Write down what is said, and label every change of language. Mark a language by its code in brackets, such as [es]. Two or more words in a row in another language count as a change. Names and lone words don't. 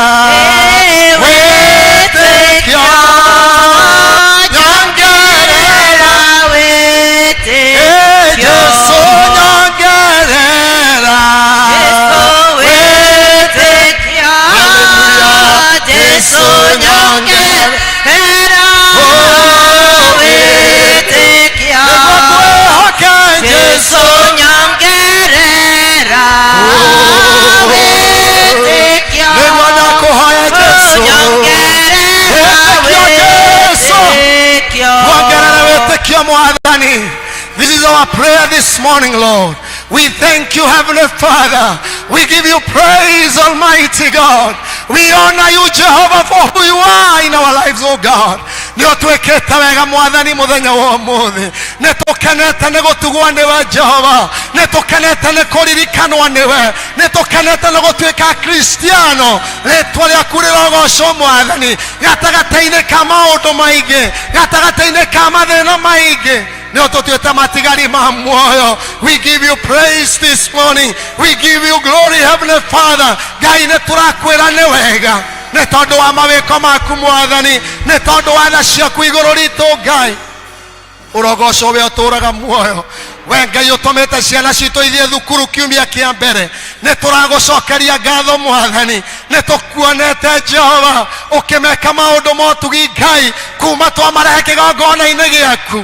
[ki] wĩtĩkio nyongerera Jesũ nyongerera wĩtĩkio Jesũ nyongerera wĩtĩkio nĩguo Jesũ nyongerera wĩtĩkio nĩguo ndakũhoya Jesũ wongerera wĩtĩkio Mwathani. [en] This is our prayer this morning, Lord. We thank you, Heavenly Father. We give you praise, Almighty God. We honor you, Jehovah, for who you are in our lives, oh God. [ki] Nĩũtwĩkĩte wega Mwathani mũthenya wa ũmũthĩ. Nĩtũkenete nĩ gũtugwo nĩwe Jehova. Nĩtũkenete nĩ kũririkanwo nĩwe. Nĩtũkenete nĩ gũtuĩka Kristiano. Rĩtwa rĩaku rĩrogocwo Mwathani. Gatagatĩ-inĩ ka maũndũ maingĩ, gatagatĩ-inĩ ka mathĩna maingĩ. [en] We give you praise this morning. We give you glory, Heavenly Father. [ki] Ngai nĩtũrakwĩra nĩ wega nĩ tondũ wa mawĩko maku Mwathani, nĩ tondũ wa tha ciaku igũrũ ritũ Ngai. Ũrogocwo we ũtũraga muoyo. We Ngai ũtũmĩte ciana citũ ithiĩ thukuru kiumia kĩa mbere. Nĩtũragũcokeria ngatho Mwathani. Nĩtũkuonete Jehova ũkĩmeka maũndũ ma ũtugi Ngai kuma twamarehe kĩgongona-inĩ gĩaku.